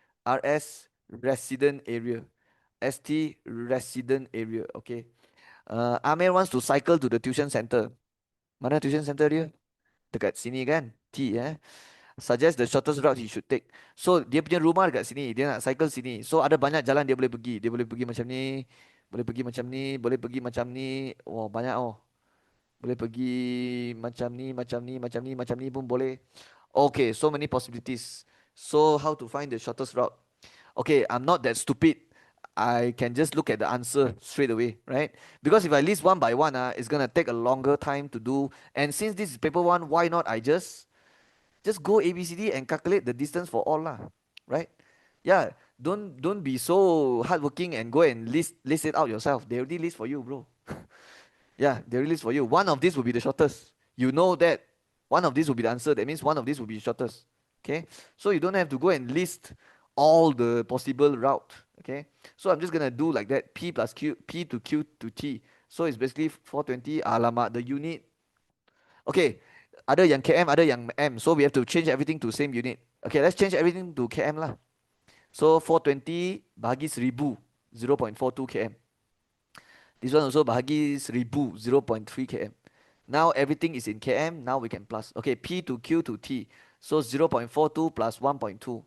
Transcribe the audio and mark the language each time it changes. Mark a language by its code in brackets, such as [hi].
[en] RS, resident area. ST, resident area. Okay. Amir wants to cycle to the tuition center. [ms] Mana tuition center dia? Dekat sini kan? [en] T Suggest the shortest route he should take. [ms] So dia punya rumah dekat sini, dia nak cycle sini. So ada banyak jalan dia boleh pergi. Dia boleh pergi macam ni, boleh pergi macam ni, boleh pergi macam ni. Oh, banyak oh. Boleh pergi macam ni, macam ni, macam ni, macam ni pun boleh. [en] Okay, so many possibilities. So how to find the shortest route? Okay, I'm not that stupid. I can just look at the answer straight away, right? Because if I list one by one, it's gonna take a longer time to do. And since this is paper one, why not I just go ABCD and calculate the distance for all lah, right? Yeah, don't be so hardworking and go and list it out yourself. They already list for you, bro. Yeah, they already list for you. One of these will be the shortest. You know that one of these will be the answer. That means one of these will be the shortest. Okay, so you don't have to go and list all the possible route. Okay, so I'm just gonna do like that. P plus Q, P to Q to T. So it's basically 420. [ms] Alamak, [en] the unit. [ms] Okay, ada yang km, ada yang m. [en] So we have to change everything to same unit. Okay, let's change everything to km lah. So 420 [ms] bahagi [en] 1000, 0.42 km. This one also [ms] bahagi [en] 1000, 0.3 km. Now everything is in km. Now we can plus. Okay, P to Q to T. So 0.42 plus 1.2.